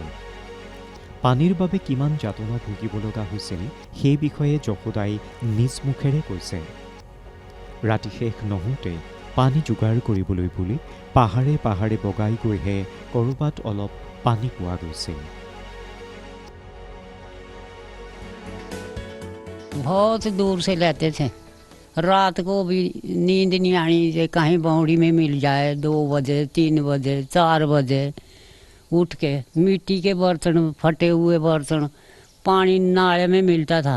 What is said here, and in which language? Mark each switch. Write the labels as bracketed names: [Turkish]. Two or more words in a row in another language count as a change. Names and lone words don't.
[Assamese] পানীৰ বাবে কিমান যাতনা ভুগিব লগা হৈছিল সেই বিষয়ে যশোদাই নিজ মুখেৰে কৈছে। ৰাতি শেষ নহওঁতে পানী যোগাৰ কৰিবলৈ বুলি পাহাৰে পাহাৰে বগাই গৈহে ক'ৰবাত অলপ पानी পোৱা গৈছিল। [Hindi] बहुत दूर से लेते थे, रात को भी नींद नहीं आनी जे कहीं बावड़ी में मिल जाए 2 बजे 3 बजे 4 बजे उठ के मिट्टी के बर्तन, फटे हुए बर्तन, पानी नाले में मिलता था।